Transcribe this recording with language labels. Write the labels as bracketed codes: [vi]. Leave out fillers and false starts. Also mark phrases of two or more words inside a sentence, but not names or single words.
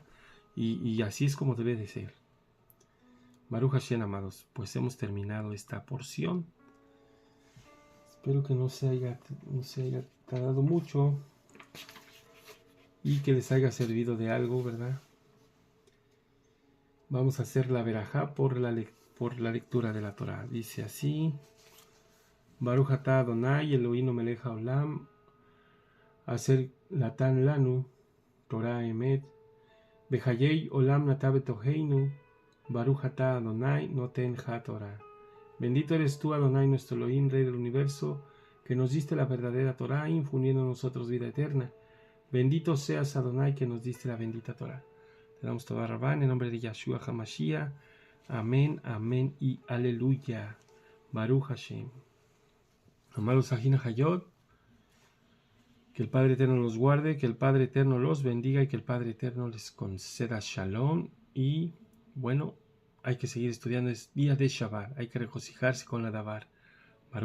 [es] Y así es como debe de ser. [he] ברוך השם, [es] amados, pues hemos terminado esta porción. Espero que no se haya tardado mucho y que les haya servido de algo, ¿verdad? Vamos a hacer la verajá por la lectura de la Torah. Dice así: [he] ברוך אתה אדוני אלוהינו מלך העולם אשר נתן לנו תורת אמת וחיי עולם נטע בתוכנו ברוך אתה אדוני נותן התורה. [es] Bendito eres tú, Adonai, nuestro Elohim, Rey del universo, que nos diste la verdadera Torah, infundiendo en nosotros vida eterna. Bendito seas, Adonai, que nos diste la bendita Torah. Te damos [he] תודה רבה [es] en nombre de Yahshua HaMashiach. Amén, amén y aleluya. [he] ברוך השם. [es] Amados Ajina Hayot, que el Padre Eterno los guarde, que el Padre Eterno los bendiga y que el Padre Eterno les conceda Shalom. Y bueno, hay que seguir estudiando, es día de Shabbat, hay que regocijarse con la Dabar.